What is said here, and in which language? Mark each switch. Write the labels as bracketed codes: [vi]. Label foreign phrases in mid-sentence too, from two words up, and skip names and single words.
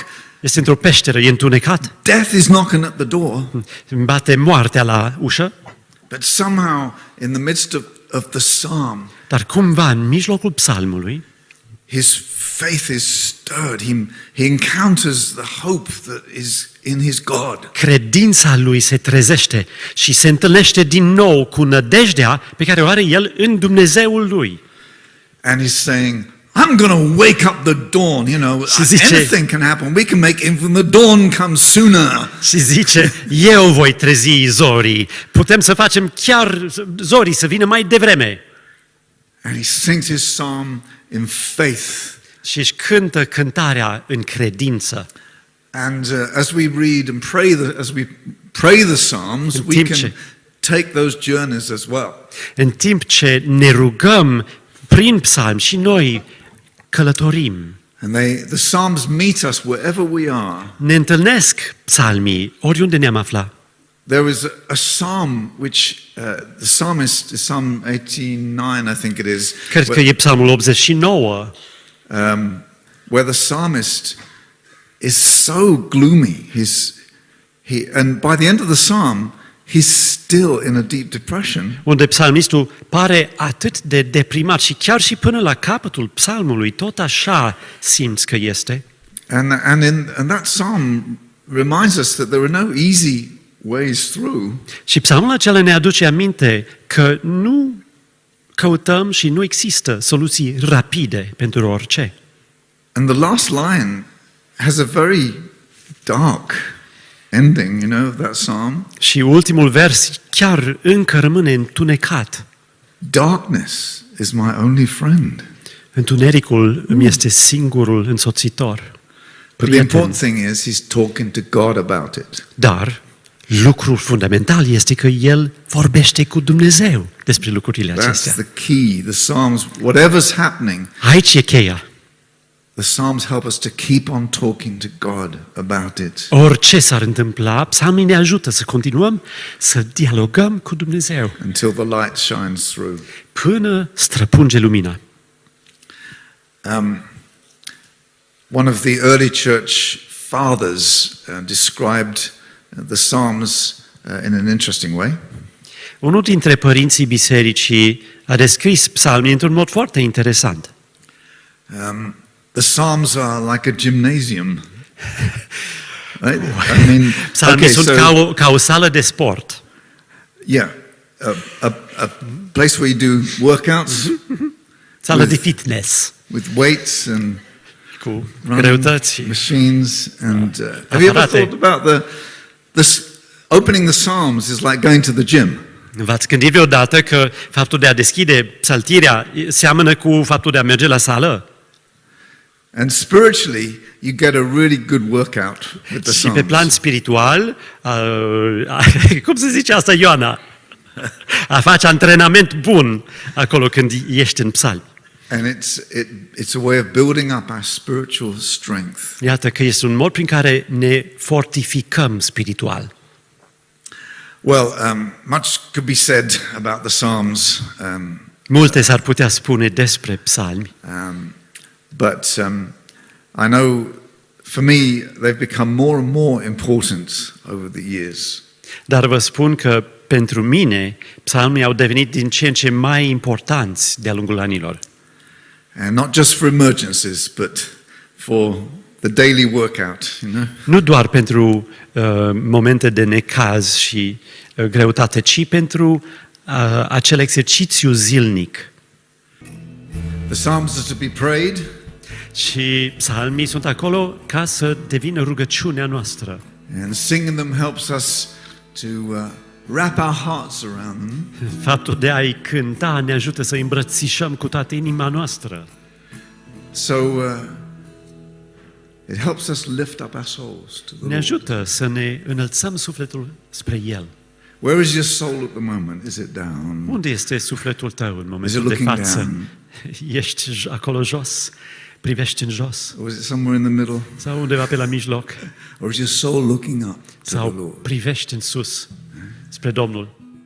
[ro] Este într-o peșteră, e întunecat. [en] Death is knocking at the door. [ro] Bate moartea la ușă. [en] But somehow, in the midst of the psalm, [ro] Dar cumva, în mijlocul psalmului, [en] his faith is stirred. He encounters the hope that is in his God. [ro] credința lui se trezește și se întâlnește din nou cu nădejdea pe care o are el în Dumnezeul lui. [en] And he's saying, I'm going to wake up the dawn, anything can happen. We can make even the dawn come sooner. [ro] Și zice, eu voi trezi zorii. Putem să facem chiar zorii să vină mai devreme. [en] And he sings his psalm in faith. [ro] Și își cântă cântarea în credință. [en] And as we read and pray the psalms, we can take those journeys as well. [ro] În timp ce ne rugăm prin psalmi și noi călătorim. [en] And the psalms meet us wherever we are. [ro] Ne întâlnesc psalmii oriunde ne-am aflat. [en] There is a psalm which the psalmist, Psalm 89, I think it is. [ro] Cred că e Psalmul 89. [en] Where the psalmist is so gloomy. And by the end of the psalm, he's still in a deep depression. [ro] Unde psalmistul pare atât de deprimat și chiar și până la capătul psalmului, tot așa simți că este. [en] And that psalm reminds us that there are no easy ways through. [ro] Și psalmul acela ne aduce aminte că nu căutăm și nu există soluții rapide pentru orice. [en] And the last line has a very dark ending, you know, of that psalm. [ro] Și ultimul vers chiar încă rămâne întunecat. [en] Darkness is my only friend. [ro] Întunericul îmi este singurul însoțitor. [en] But the important thing is he's talking to God about it. [ro] Dar lucrul fundamental este că el vorbește cu Dumnezeu despre lucrurile [en] That's [ro] acestea. [en] the key. The Psalms, whatever's happening, [ro] Aici e cheia. [en] the Psalms help us to keep on talking to God about it. [ro] Orice s-ar întâmpla, psalmii ne ajută să continuăm să dialogăm cu Dumnezeu [en] Until the light shines through. [ro] până străpunge lumina. [en] One of the early church fathers described the Psalms in an interesting way. [ro] Unul dintre părinții bisericii a descris psalmii într-un mod foarte interesant. [en] The Psalms are like a gymnasium. Right? I mean, [ro] Psalmii sunt ca o sală de sport. [en] Yeah, a place where you do workouts [ro] Sală de fitness [en] with weights and [ro] cu [en] running [ro] greutăți. [en] machines. And have you ever thought about this? Opening the Psalms is like going to the gym. [ro] V-ați gândit vreodată că faptul de a deschide psaltirea seamănă cu faptul de a merge la sală? [en] And spiritually, you get a really good workout with the [ro] Și pe [en] Psalms. [ro] plan spiritual, cum se zice asta, Ioana? A face antrenament bun acolo când ești în psalmi. [en] And it's a way of building up our spiritual strength. [ro] Iată că este un mod prin care ne fortificăm spiritual. [en] Well, much could be said about the Psalms, [ro] Multe s-ar putea spune despre psalmi, [en] but I know for me they've become more and more important over the years. [ro] dar vă spun că pentru mine psalmii au devenit din ce în ce mai importanți de-a lungul anilor. [en] And not just for emergencies, but for the daily workout, you know. [ro] Nu doar pentru momente de necaz și greutate, ci pentru acel exercițiu zilnic. [en] The Psalms are to be prayed, [ro] Și psalmii sunt acolo ca să devină rugăciunea noastră. [en] and singing them helps us to wrap our hearts around them. [ro] Faptul de a-i cânta ne ajută să îi îmbrățișăm cu toată inima noastră. [en] So it helps us lift up our souls to the [ro] Ne [en] Lord. [ro] ajută să ne înălțăm sufletul spre El. [en] Where is your soul at the moment? Is it down? [ro] Unde este sufletul tău în [en] Is [ro] momentul [en] it [ro] de [en] looking [ro] față? [en] down? [ro] Ești acolo jos? Privești în jos? [en] Or is it somewhere in the middle? [ro] Sau undeva pe la mijloc? [en] Or is your soul looking up to the [ro] Sau [en] Lord? [ro] privești în sus spre Domnul?